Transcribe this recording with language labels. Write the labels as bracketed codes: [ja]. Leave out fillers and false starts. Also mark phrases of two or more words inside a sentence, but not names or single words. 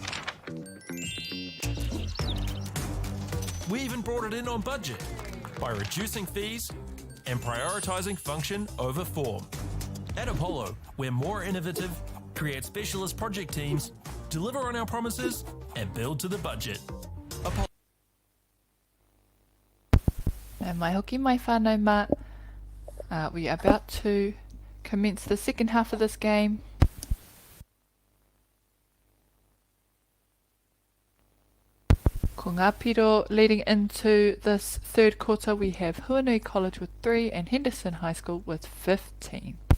[en] We even brought it in on budget by reducing fees and prioritising function over form. At Apollo, we're more innovative, create specialist project teams, deliver on our promises, and build to the budget. [mi] And mai hoki mai whānau mā. [en] We are about to commence the second half of this game. [mi] Ko ngā piro [en] leading into this third quarter, we have Huanui College with 3 and Henderson High School with 15.